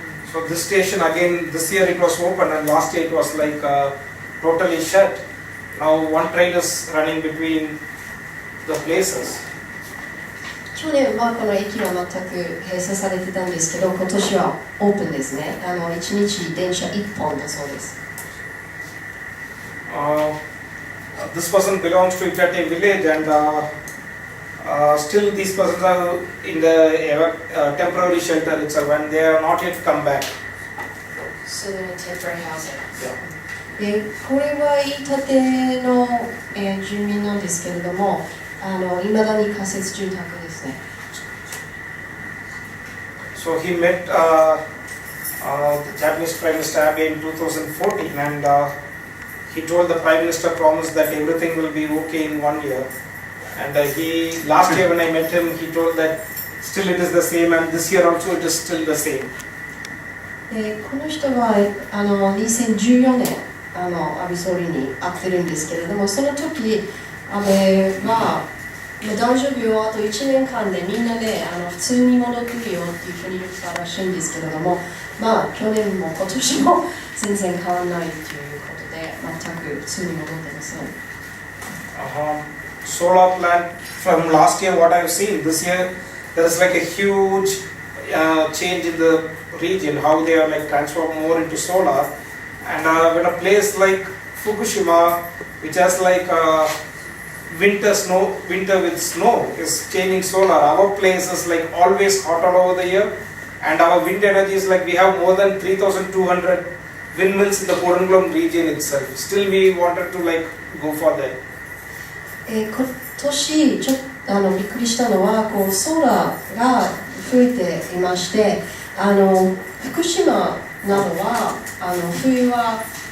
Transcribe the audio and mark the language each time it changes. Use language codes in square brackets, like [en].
[en] So this station again, this year it was open and last year it was totally shut. Now one train is running between the places. [ja] 去年はこの駅は全く閉鎖されてたんですけど、今年はオープンですね。 1日電車1本だそうです。 [en] This person belongs to Itate village, and still these persons are in the temporary shelter itself, and they are not yet come back. So they're in temporary housing. Yeah. [ja] これは飯舘の、住民なんですけれども、未だに仮設住宅ですね。 [en] So he met the Japanese Prime Minister Abe in 2014, and he told the Prime Minister promised that everything will be okay in 1 year. And last year when I met him, he told that still it is the same, and this year also it is still the same. [ja] この人は2014年安倍総理に会ってるんですけれども、その時安倍は大丈夫よ、あと1年間でみんなで普通に戻ってくるよっていうふうに言ったらしいんですけれども、去年も今年も全然変わらないということで、全く普通に戻ってません。 [en] Solar plant from last year, what I've seen this year, there is like a huge change in the region, how they are like transformed more into solar. And when a place like Fukushima, which has like winter with snow, is changing solar, our place is like always hot all over the year, and our wind energy is like we have more than 3,200 windmills in the Kodungallur region itself. Still we wanted to like go for that. [ja] 今年ちょっとびっくりしたのはソーラーが増えていまして、福島などは冬は、